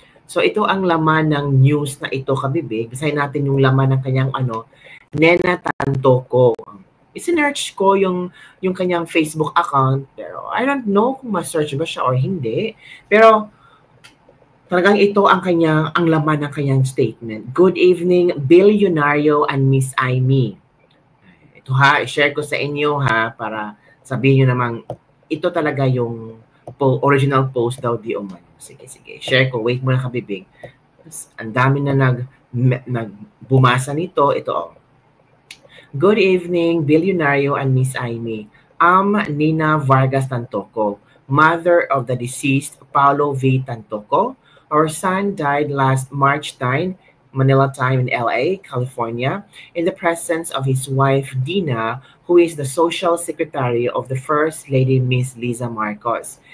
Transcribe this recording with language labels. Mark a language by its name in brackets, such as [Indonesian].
[Filipino] So, ito ang laman ng news na ito kabibig. Basahin natin yung laman ng kanyang Nena Tantoco. I-search ko yung kanyang Facebook account, pero [English] I don't know [Filipino] kung ma-search ba siya or hindi. Pero talagang ito ang laman ng kanyang statement. [English] Good evening, Billionario and Miss Amy. [Filipino] Ito ha, i-share ko sa inyo ha, para sabihin nyo namang ito talaga yung original post daw di umano. Sige. Share ko. Wait muna kabibig. Ang dami na nagbumasa nito. Ito [English] Good evening, Billionario and Miss Amy. I'm Nina Vargas Tantoco, mother of the deceased Paulo V. Tantoco. Our son died last March 9, Manila time in LA, California, in the presence of his wife Dina, who is the social secretary of the First Lady Miss Liza Marcos.